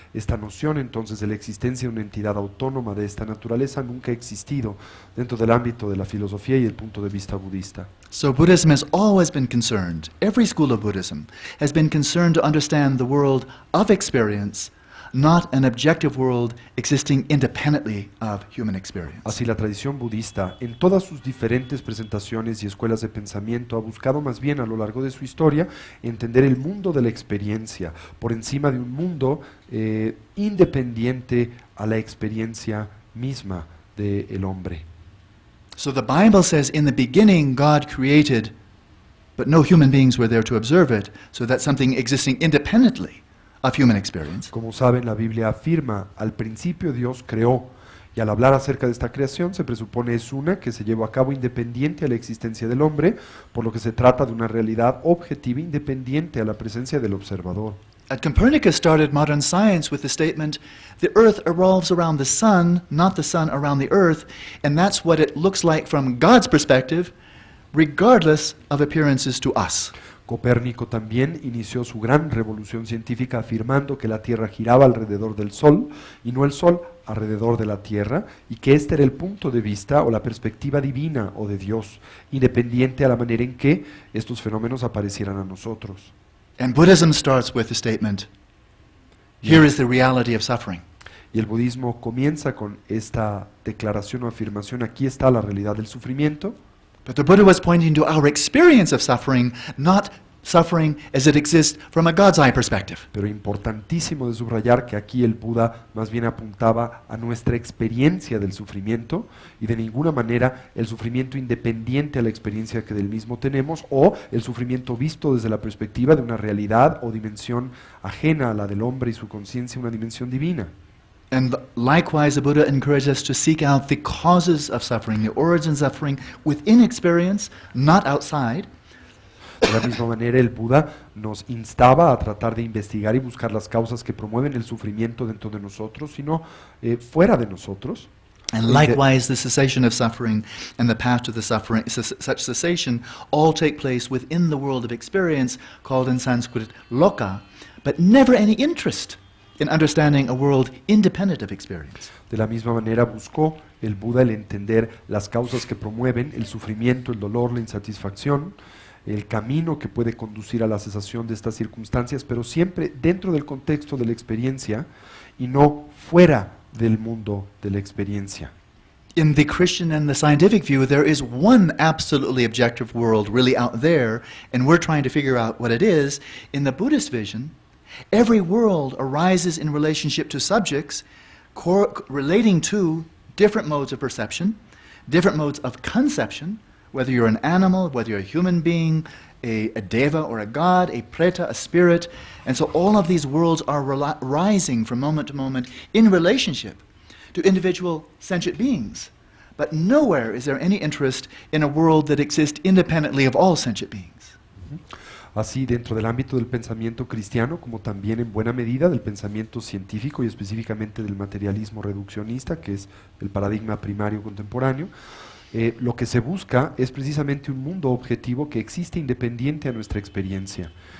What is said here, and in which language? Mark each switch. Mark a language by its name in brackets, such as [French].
[Spanish] Esta noción entonces de la existencia de una entidad autónoma de esta naturaleza nunca ha existido dentro del ámbito de la filosofía y el punto de vista budista. [English] So Buddhism has always been concerned, every school of Buddhism has been concerned to understand the world of experience, not an objective world existing independently of human experience. [Spanish] Así la tradición budista, en todas sus diferentes presentaciones y escuelas de pensamiento, ha buscado más bien a lo largo de su historia entender el mundo de la experiencia por encima de un mundo independiente a la experiencia misma del hombre. [English] So the Bible says, in the beginning God created but no human beings were there to observe it, so that's something existing independently of human experience. [Spanish] Como saben, la Biblia afirma, al principio Dios creó, y al hablar acerca de esta creación se presupone es una que se llevó a cabo independiente a la existencia del hombre, por lo que se trata de una realidad objetiva independiente a la presencia del observador. [English] At Copernicus started modern science with the statement, the Earth revolves around the sun, not the sun around the Earth, and that's what it looks like from God's perspective, regardless of appearances to us. [Spanish] Copérnico también inició su gran revolución científica afirmando que la Tierra giraba alrededor del Sol y no el Sol alrededor de la Tierra, y que este era el punto de vista o la perspectiva divina o de Dios, independiente a la manera en que estos fenómenos aparecieran a nosotros. [English] And Buddhism starts with the statement, here is the reality of suffering. [Spanish] Y el budismo comienza con esta declaración o afirmación, aquí está la realidad del sufrimiento. [English] But the Buddha was pointing to our experience of suffering, not suffering as it exists from a God's eye perspective. [Spanish] Pero importantísimo de subrayar que aquí el Buda más bien apuntaba a nuestra experiencia del sufrimiento y de ninguna manera el sufrimiento independiente a la experiencia que del mismo tenemos o el sufrimiento visto desde la perspectiva de una realidad o dimensión ajena a la del hombre y su conciencia, una dimensión divina. [English] And likewise, the Buddha encouraged us to seek out the causes of suffering, the origins of suffering within experience, not outside. [Spanish] De la misma manera, el Buda nos instaba a tratar de investigar y buscar las causas que promueven el sufrimiento dentro de nosotros, sino fuera de nosotros. [English] And likewise, the cessation of suffering and the path to the suffering, such cessation, all take place within the world of experience, called in Sanskrit loka, but never any interest in understanding a world independent of experience. [Spanish] De la misma manera buscó el Buda el entender las causas que promueven el sufrimiento, el dolor, la insatisfacción, el camino que puede conducir a la cesación de estas circunstancias, pero siempre dentro del contexto de la experiencia y no fuera del mundo de la experiencia. [English] In the Christian and the scientific view, there is one absolutely objective world really out there, and we're trying to figure out what it is. In the Buddhist vision, every world arises in relationship to subjects relating to different modes of perception, different modes of conception, whether you're an animal, whether you're a human being, a deva or a god, a preta, a spirit. And so all of these worlds are rising from moment to moment in relationship to individual sentient beings. But nowhere is there any interest in a world that exists independently of all sentient beings. [Spanish] Así, dentro del ámbito del pensamiento cristiano, como también en buena medida del pensamiento científico y específicamente del materialismo reduccionista, que es el paradigma primario contemporáneo, lo que se busca es precisamente un mundo objetivo que existe independiente a nuestra experiencia.